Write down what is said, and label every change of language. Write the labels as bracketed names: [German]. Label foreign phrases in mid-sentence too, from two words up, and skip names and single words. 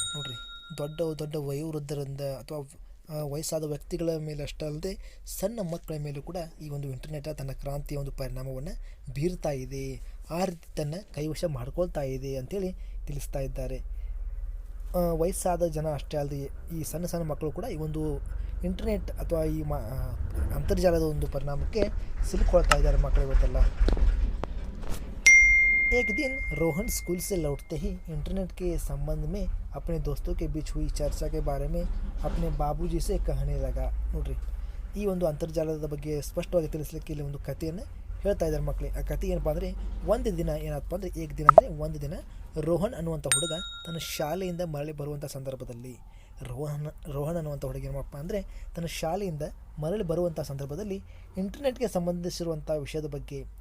[Kannada] ನೋಡ್ರಿ, ದೊಡ್ಡ ವಯೋವೃದ್ಧರಿಂದ ಅಥವಾ ವಯಸ್ಸಾದ ವ್ಯಕ್ತಿಗಳ ಮೇಲೆ ಅಷ್ಟೇ ಅಲ್ಲದೆ ಸಣ್ಣ ಮಕ್ಕಳ ಮೇಲೂ ಕೂಡ ಈ ಒಂದು ಇಂಟರ್ನೆಟ್ ತನ್ನ ಕ್ರಾಂತಿಯ ಒಂದು ಪರಿಣಾಮವನ್ನು ಬೀರ್ತಾ ಇದೆ, ಆ ರೀತಿ ತನ್ನ ಕೈವಶ ಮಾಡ್ಕೊಳ್ತಾ ಇದೆ ಅಂತೇಳಿ ತಿಳಿಸ್ತಾ ಇದ್ದಾರೆ. ವಯಸ್ಸಾದ ಜನ ಅಷ್ಟೇ ಅಲ್ಲದೆ ಈ ಸಣ್ಣ ಮಕ್ಕಳು ಕೂಡ ಈ ಒಂದು ಇಂಟರ್ನೆಟ್ ಅಥವಾ ಈ ಅಂತರ್ಜಾಲದ ಒಂದು ಪರಿಣಾಮಕ್ಕೆ ಸಿಲುಕೊಳ್ತಾ ಇದ್ದಾರೆ ಮಕ್ಕಳು ಇವತ್ತೆಲ್ಲ. [Hindi] एक दिन रोहन स्कूल से लौटते ही इंटरनेट के संबंध में अपने दोस्तों के बीच हुई चर्चा के बारे में अपने बाबूजी से कहने लगा [Kannada] ನೋಡ್ರಿ ಈ ಒಂದು ಅಂತರ್ಜಾಲದ ಬಗ್ಗೆ ಸ್ಪಷ್ಟವಾಗಿ ತಿಳಿಸ್ಲಿಕ್ಕೆ ಇಲ್ಲಿ ಒಂದು ಕಥೆಯನ್ನು ಹೇಳ್ತಾ ಇದ್ದಾರೆ ಮಕ್ಕಳೇ. ಆ ಕಥೆ ಏನಪ್ಪ ಅಂದರೆ ಒಂದು ದಿನ ಏನಪ್ಪ ಅಂದರೆ [Hindi] एक दिन [Kannada] ಅಂದರೆ ಒಂದು ದಿನ ರೋಹನ್ ಅನ್ನುವಂಥ ಹುಡುಗ ತನ್ನ ಶಾಲೆಯಿಂದ ಮರಳಿ ಬರುವಂಥ ಸಂದರ್ಭದಲ್ಲಿ ರೋಹನ್ ಅನ್ನುವಂಥ ಹುಡುಗ ಏನಪ್ಪ ಅಂದರೆ ತನ್ನ ಶಾಲೆಯಿಂದ ಮರಳಿ ಬರುವಂಥ ಸಂದರ್ಭದಲ್ಲಿ ಇಂಟರ್ನೆಟ್ಗೆ ಸಂಬಂಧಿಸಿರುವಂಥ ವಿಷಯದ ಬಗ್ಗೆ